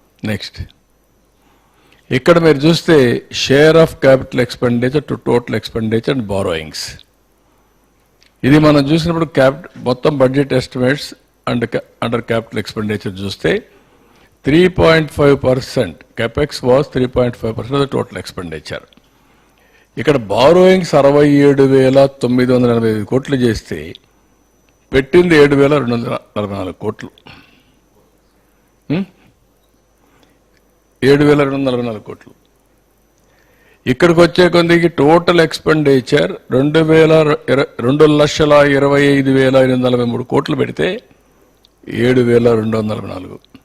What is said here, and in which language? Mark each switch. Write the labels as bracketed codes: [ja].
[en] next [te] ఇక్కడ మీరు చూస్తే [en] Share of capital expenditure to total expenditure and borrowings. [te] ఇది మనం చూసినప్పుడు మొత్తం budget estimates under capital expenditure చూస్తే 3.5%. [en] capex was 3.5% of the total expenditure. [te] ఇక్కడ బారోయింగ్స్ 67,985 కోట్లు చేస్తే పెట్టింది 7,244 కోట్లు. 7,244 కోట్లు. ఇక్కడికి వచ్చే కొందికి టోటల్ ఎక్స్పెండిచర్ 2,25,843 కోట్లు పెడితే 7,244.